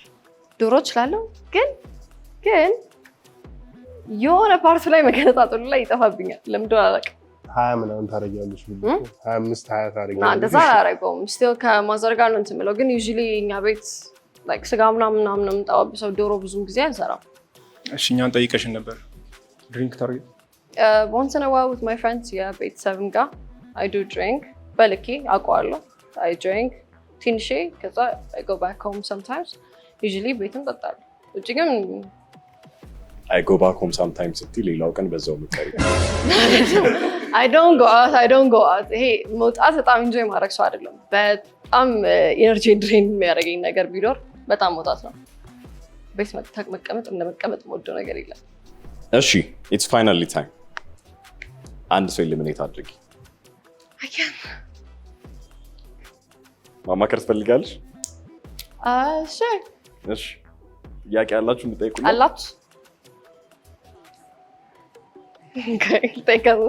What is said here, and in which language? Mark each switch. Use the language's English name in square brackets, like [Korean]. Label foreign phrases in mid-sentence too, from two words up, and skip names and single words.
[Amharic] ዶሮ እችላለሁ። ግን የሆነ ፓርቱ ላይ መገነጣጠሉ ላይ ይጠፋብኛል። ለምን እንደሆነ አላውቅም። 20 ምናምን ታደርጊያለሽ? 25 20 ታደርጊያለሽ? እንደዛ አላደርገውም። ስቲል ከማዘር ጋር ነው እንትን የምለው። ግን ዩዥሊ እኛ ቤት ላይክ ስጋ ምናምን ነው የምንጠባብሰው። ዶሮ ብዙም ጊዜ አንሰራም። እሺ እኛን ጠይቀሽን ነበር። ድሪንክ ታደርጊ? [English] once in a while with my friends [Amharic] ቤተሰብም ጋር [English] I do drink [Amharic] በልኬ አውቀዋለሁ። [English] I drink [Amharic] ትንሼ ከዛ [English] I go back home sometimes. [Amharic] usually ቤትም ጠጣለሁ። ውጭ ግን [English] I go back home sometimes [Amharic] ስትይ ሌላው ቀን በዛው ምቀሪ። [English] I don't go out. [Amharic] ይሄ መውጣት በጣም ኢንጆይ ማድረግ ሰው አይደለም። በጣም [English] energy drain [Amharic] የሚያደርገኝ ነገር ቢኖር በጣም መውጣት ነው። ቤት መቀመጥ እንደመቀመጥ የምወደው ነገር የለም። [English] እሺ it's finally time. [Amharic] አንድ ሰው ኤሊሚኔት አድርጊ። [English] I can. [Amharic] ማማከር ትፈልጋለሽ? [English] sure. [Amharic] እሺ ጥያቄ ያላችሁ የምትጠይቁኝ አላችሁ? ጠይቀው።